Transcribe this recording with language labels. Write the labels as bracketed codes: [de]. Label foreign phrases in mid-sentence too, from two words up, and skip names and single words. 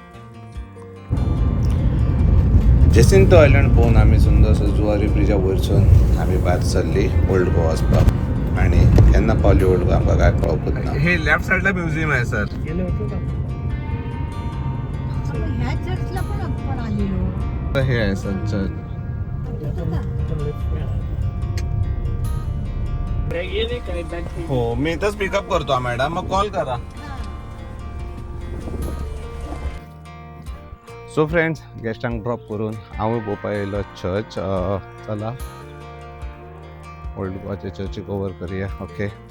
[kok] जेसिंतो आयलंड पळोवन आमी सुंदरसो जुवारी ब्रिजा वयरसून आमी भायर सरली ओल्ड गोवा वचपाक. आणि केन्ना पावली ओल्ड गोवा आमकां काय कळपूच ना. [mr] हे लेफ्ट सायडला म्युझियम आहे सर. ह्या चर्चला पण आलेलो. हे आहे सर चर्च. हो मी इथंच पिकअप करतो मॅडम, मग कॉल करा. [en] so friends, [kok] गेस्टांक ड्रॉप करून हांव पळोवपा येयलो चर्च. चला ओल्ड गोवाचे चर्ची कवर करूया. ओके.